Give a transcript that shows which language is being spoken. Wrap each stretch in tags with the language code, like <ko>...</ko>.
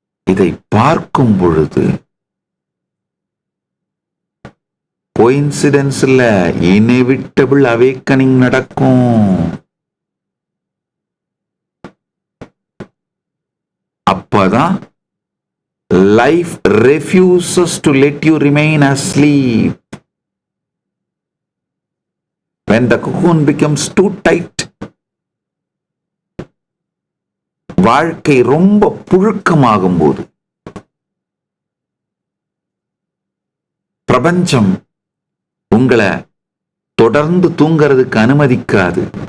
<ta>இதை பார்க்கும் பொழுது கோயின்சிடன்ஸ் இல்ல, இன்எவிட்டபிள் அவேக்கனிங் நடக்கும். அப்பதான்</ta> <en>life refuses to let you remain asleep. When the cocoon becomes too tight,</en> <ta>வாழ்க்கை ரொம்ப புழுக்கமாகும் போது பிரபஞ்சம் உங்களை தொடர்ந்து தூங்கிறதுக்கு அனுமதிக்காது.</ta>